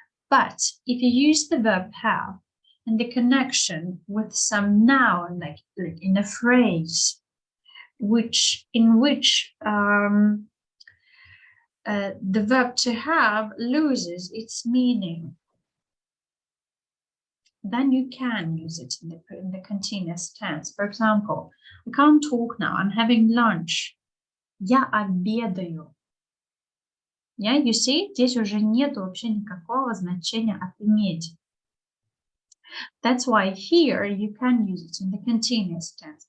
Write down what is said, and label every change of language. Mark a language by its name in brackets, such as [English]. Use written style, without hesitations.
[English] But if you use the verb have in the connection with some noun, like in a phrase, in which the verb to have loses its meaning, then you can use it in the continuous tense. For example, I can't talk now, I'm having lunch. [Russian] Я обедаю. [English] Yeah, you see, [Russian] здесь уже нет вообще никакого значения от иметь. [English] That's why here you can use it in the continuous tense.